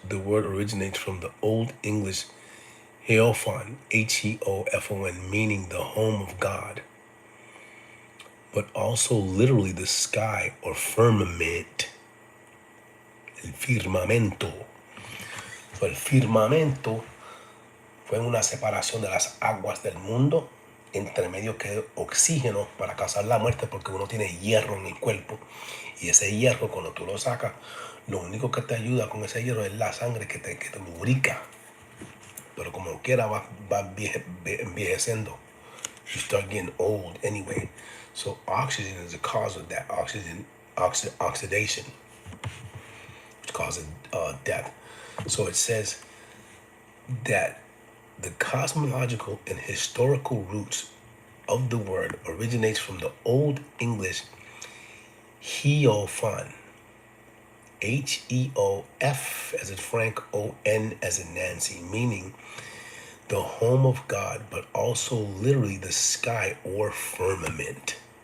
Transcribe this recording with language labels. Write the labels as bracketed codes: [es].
[en] The word originates from the Old English Heofon, Heofon, meaning the home of God, but also literally the sky or firmament, [es] el firmamento. So el firmamento fue una separación de las aguas del mundo, entre medio que oxígeno para causar la muerte, porque uno tiene hierro en el cuerpo, y ese hierro cuando tú lo sacas, lo único que te ayuda con ese hierro es la sangre que te lubrica, pero como quiera va envejeciendo. [en] You start getting old anyway. So oxygen is the cause of that oxidation, which causes death. So it says that the cosmological and historical roots of the word originates from the Old English Heofon, Heof as in Frank, O-N as in Nancy, meaning the home of God, but also literally the sky or firmament.